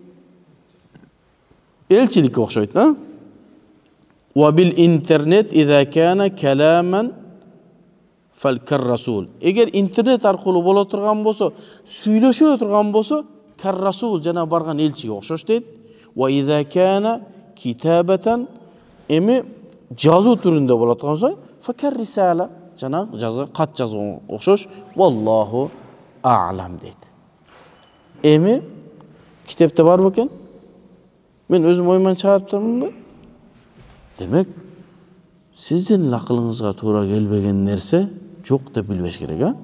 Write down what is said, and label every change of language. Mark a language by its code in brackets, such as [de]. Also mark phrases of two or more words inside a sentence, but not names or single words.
[ky] Элчиликке окшойт, [ar] وبالإنترنت إذا كان كلامًا فكالرسول. [ky] Эгер интернет аркылуу боло турган болсо, сүйлөшө турган болсо, каррасул жана барган элчиге окшош дейт. [ar] وإذا كان كتابةً [ky] эми жазуу түрүндө боло турган болсо, факаррисала жана жазган кат жазган окшош. [ar] والله أعلم [ky] дейт. Эми китепте бар бекен? [kk] Мен өзüm ойыман чыгарып тұрмын. [ky] Демек, сиздин акылыңызга туура келбеген нерсе жок деп билбеш керек, а?